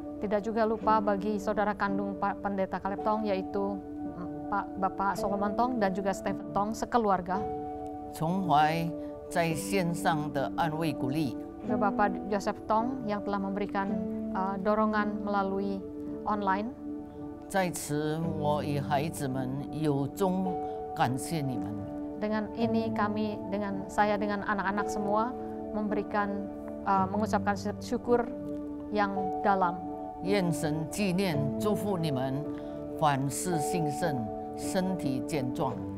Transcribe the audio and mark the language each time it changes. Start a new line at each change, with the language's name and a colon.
Indonesian: Tidak juga lupa bagi saudara kandung Pak Pendeta Caleb Tong, yaitu Bapak Solomon Tong dan juga Stephen Tong sekeluarga.
Chinese: 从怀在线上的安慰鼓励，
Indonesian: Juga Bapak Joseph Tong yang telah memberikan dorongan melalui online.
Chinese: 在此我与孩子们由衷感谢你们。
Indonesian: Dengan ini kami, saya dengan anak-anak semua mengucapkan syukur yang dalam.
Chinese: 愿神纪念祝福你们凡事兴盛，身体健壮。